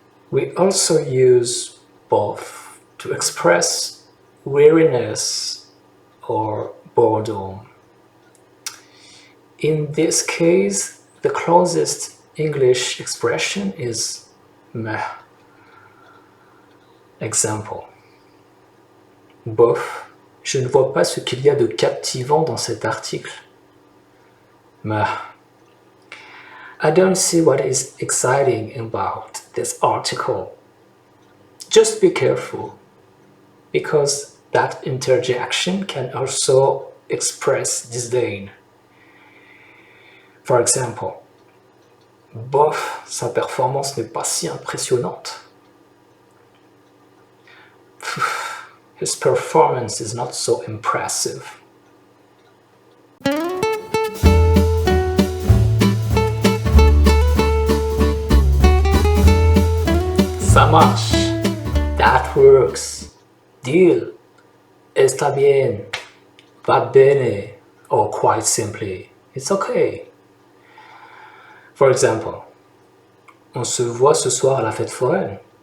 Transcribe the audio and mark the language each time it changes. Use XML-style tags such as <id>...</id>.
<en>We also use both to express weariness or boredom. In this case, the closest English expression is meh. Example.</en> <fr>Bof, je ne vois pas ce qu'il y a de captivant dans cet article.</fr> <en>Meh. I don't see what is exciting about this article. Just be careful, because That interjection can also express disdain. For example,</en> <fr>bof, sa performance n'est pas si impressionnante.</fr> <en>His performance is not so impressive.</en> <fr>Ça marche.</fr> <en>That works. Deal.</en> <es>Está bien.</es> <it>Va bene.</it> <en>Or quite simply, it's okay. For example,</en> <fr>on se voit ce soir à la fête foraine.</fr>